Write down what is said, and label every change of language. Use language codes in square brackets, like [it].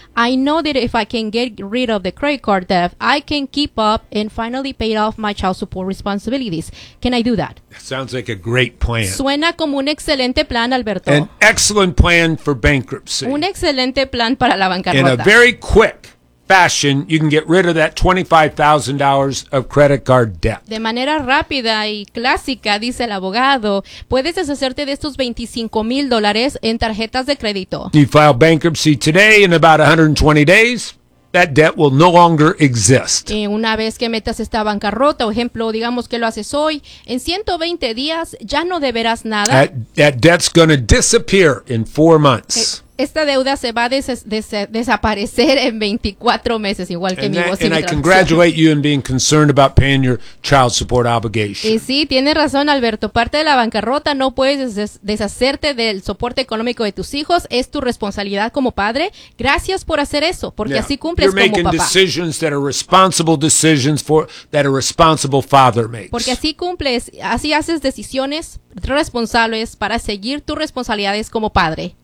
[en] I know that if I can get rid of the credit card debt, I can keep up and finally pay off my child support responsibilities. Can I do that? Sounds like a great plan. [es] Suena como un excelente plan, Alberto. [en] An excellent plan for bankruptcy. [es] Un excelente plan para la bancarrota. [en] In a very quick fashion, you can get rid of that $25,000 of credit card debt. [es] De manera rápida y clásica, dice el abogado, puedes deshacerte de estos $25,000 en tarjetas de crédito. [en] You file bankruptcy today in about 120 days. that debt will no longer exist. [es] Una vez que metas esta bancarrota, o ejemplo, digamos que lo haces hoy, en 120 días ya no deberás nada. [en] That debt's going to disappear in 4 months. [es] Esta deuda se va a desaparecer en 24 meses, igual que mi voz. [en] And I congratulate you in being concerned about paying your child support obligation. [es] Y sí, tienes razón, Alberto. Parte de la bancarrota, no puedes deshacerte del soporte económico de tus hijos. Es tu responsabilidad como padre. Gracias por hacer eso, porque así cumples como papá. [en] You're making decisions that are responsible decisions for that a responsible father makes. [es] Porque así cumples, así haces decisiones responsables para seguir tus responsabilidades como padre.